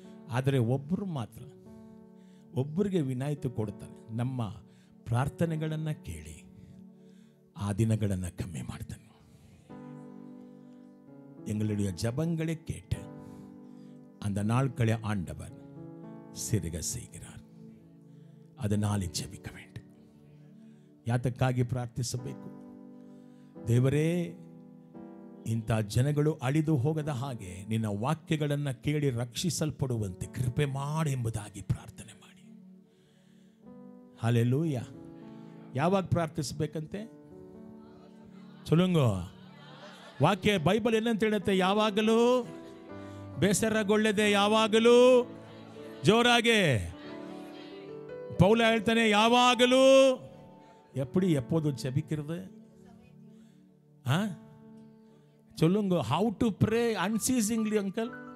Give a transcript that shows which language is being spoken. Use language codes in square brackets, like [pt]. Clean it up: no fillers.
[kn] ಆದರೆ ಒಬ್ಬರು ಮಾತ್ರ, ಒಬ್ಬರಿಗೆ ವಿನಾಯಿತಿ ಕೊಡ್ತಾರೆ. ನಮ್ಮ ಪ್ರಾರ್ಥನೆಗಳನ್ನು ಕೇಳಿ ಆ ದಿನಗಳನ್ನು ಕಮ್ಮಿ ಮಾಡ್ತಾನೆ. [ta] எங்களுடைய ஜபங்களை கேட்டு அந்த நாட்களை ஆண்டவர் சிறுக செய்கிறார். அதனாலே ஜெபிக்க வேண்டும். [kn] ಯಾತಕ್ಕಾಗಿ ಪ್ರಾರ್ಥಿಸಬೇಕು? ದೇವರೇ, ಇಂಥ ಜನಗಳು ಅಳಿದು ಹೋಗದ ಹಾಗೆ ನಿನ್ನ ವಾಕ್ಯಗಳನ್ನು ಕೇಳಿ ರಕ್ಷಿಸಲ್ಪಡುವಂತೆ ಕೃಪೆ ಮಾಡಿ ಎಂಬುದಾಗಿ ಪ್ರಾರ್ಥನೆ ಮಾಡಿ. ಹಲ್ಲೇಲೂಯ. ಯಾವಾಗ ಪ್ರಾರ್ಥಿಸಬೇಕಂತೆ? ಚಲುಂಗೋ ವಾಕ್ಯ ಬೈಬಲ್ ಏನಂತ ಹೇಳುತ್ತೆ? ಯಾವಾಗಲೂ ಬೇಸರಗೊಳ್ಳದೆ, ಯಾವಾಗಲೂ ಜೋರಾಗೆ. ಪೌಲ ಹೇಳ್ತಾನೆ, ಯಾವಾಗಲೂ [ta] எப்படி எப்போதும் ஜெபிக்கிறது? சொல்லுங்க. [en] how to pray unceasingly, uncle?